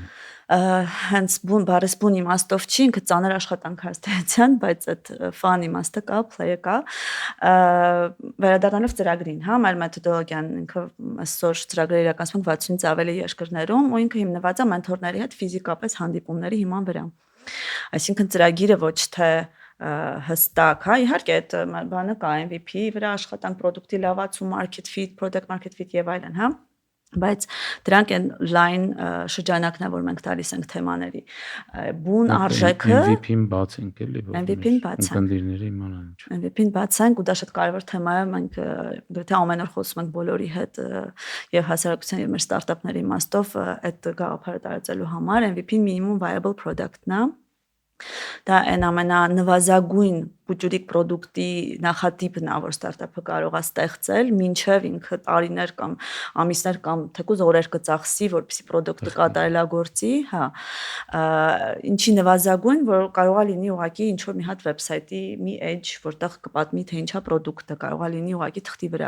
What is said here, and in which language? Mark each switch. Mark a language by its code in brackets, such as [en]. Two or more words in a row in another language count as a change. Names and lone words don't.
[hy] Հենց բառից բուն իմաստով չի, ինքը ծանր աշխատանք հաստատության, բայց այդ ֆան իմաստը կա, play-ը կա։ Վերադառնալով ծրագրին, հա, մեր մեթոդոլոգիան ինքը այսօր ծրագրերը իրականացվում 60-ից ավելի երկրներում ու ինքը հիմնված է մենթորների հետ ֆիզիկապես հանդիպումների հիման վրա։ Այսինքն ծրագիրը ոչ թե հստակ, հա, իհարկե այդ բանը կա MVP վրա աշխատանք, product-ի լավացում, [en] market fit, product market fit [hy] եւ այլն, հա, բայց դրանք են line շրջանակն է, որ մենք տալիս ենք թեմաների։ Բուն արժեքը MVP-ն բացենք էլի, MVP-ն բացենք։ Ընկերների իմանան ինչ։ MVP-ն բացենք ու դա շատ կարևոր թեմա է, մենք գրեթե ամեն օր խոսում ենք բոլորի հետ եւ հասարակության եւ մեր ստարտափների իմաստով այդ գաղափարը տարածելու համար MVP-ն [en] minimum viable product- [hy] ն է։ Դա այն ամենանվազագույն բուջուրիկ պրոդուկտի նախատիպն է, որ ստարտափը կարող է ստեղծել, մինչև ինքը տարիներ կամ ամիսներ կամ թեկուզ օրեր կծախսի, որպեսզի պրոդուկտը կատարելագործի, հա, ինչի նվազագույն, որ կարող է լինի ուղղակի ինչ որ մի հատ վեբսայթի մի edge, որտեղ կպատմի թե ինչա պրոդուկտը, կարող է լինի ուղղակի թղթի վրա,